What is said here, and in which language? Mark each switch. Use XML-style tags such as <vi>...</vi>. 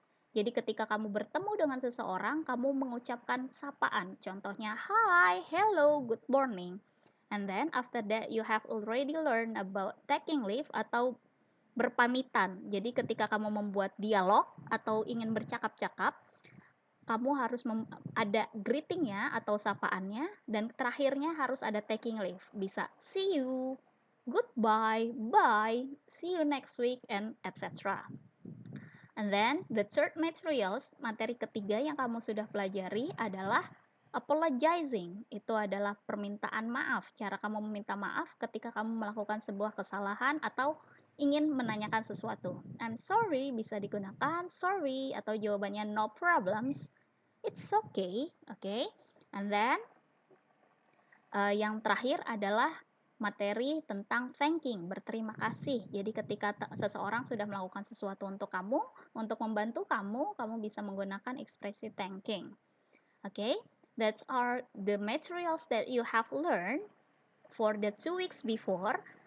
<id>Jadi ketika kamu bertemu dengan seseorang, kamu mengucapkan sapaan. Contohnya,</id> <en>hi, hello, good morning. And then after that, you have already learned about taking leave</en> <id>atau berpamitan. Jadi ketika kamu membuat dialog atau ingin bercakap-cakap, kamu harus ada greetingnya atau sapaannya, dan terakhirnya harus ada taking leave. Bisa</id> <en>see you, goodbye, bye, see you next week, and etc. And then the third materials,</en> <id>materi ketiga yang kamu sudah pelajari adalah apologizing. Itu adalah permintaan maaf. Cara kamu meminta maaf ketika kamu melakukan sebuah kesalahan atau ingin menanyakan sesuatu.</id> <en>I'm sorry</en> <id>bisa digunakan</id> <en>sorry</en> <id>atau jawabannya</id> <en>no problems. It's okay, okay? And then</en> <id>yang terakhir adalah materi tentang thanking, berterima kasih. Jadi ketika seseorang sudah melakukan sesuatu untuk kamu, untuk membantu kamu, kamu bisa menggunakan ekspresi thanking.</id> <en>Okay? That's are the materials that you have learned for the 2 weeks before.</en>